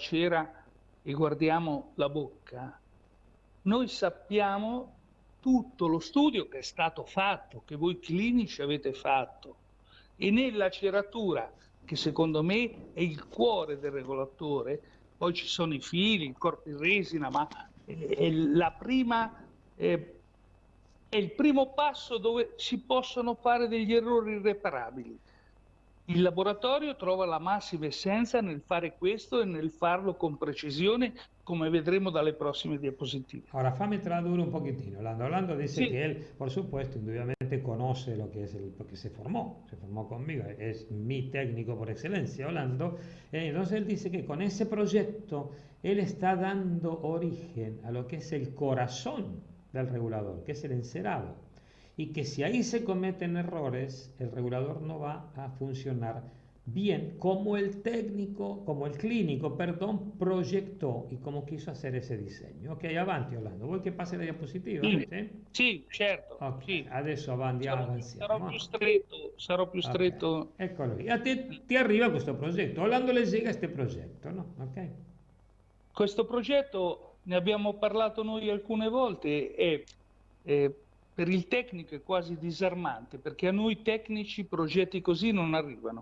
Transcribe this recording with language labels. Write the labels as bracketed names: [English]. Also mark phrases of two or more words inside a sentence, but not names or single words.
[Italian] cera e guardiamo la bocca, noi sappiamo tutto lo studio che è stato fatto, che voi clinici avete fatto, e nella ceratura, che secondo me è il cuore del regolatore, poi ci sono i fili, il corpo in resina, ma è il primo passo dove si possono fare degli errori irreparabili. Il laboratorio trova la massima essenza nel fare questo e nel farlo con precisione, come vedremo dalle prossime diapositive. Ahora, fammi tradurre [Spanish] un poquitino. Orlando dice que él, por supuesto, indudablemente conoce lo que es porque se formó conmigo, es mi técnico por excelencia, Orlando. Entonces él dice que con ese proyecto él está dando origen a lo que es el corazón del regulador, que es el encerado. Y que si ahí se cometen errores, el regulador no va a funcionar bien como el clínico, proyectó y como quiso hacer ese diseño. [Italian] Ok, avanti Orlando, vuoi che passi la diapositiva? Sì, certo. Okay. Sì. Adesso avanziamo. Sarò più stretto. Okay. Eccolo lì. A te ti arriva questo progetto. Orlando [Spanish] le llega [Italian] questo progetto, no? Ok. Questo progetto ne abbiamo parlato noi alcune volte e per il tecnico è quasi disarmante, perché a noi tecnici progetti così non arrivano.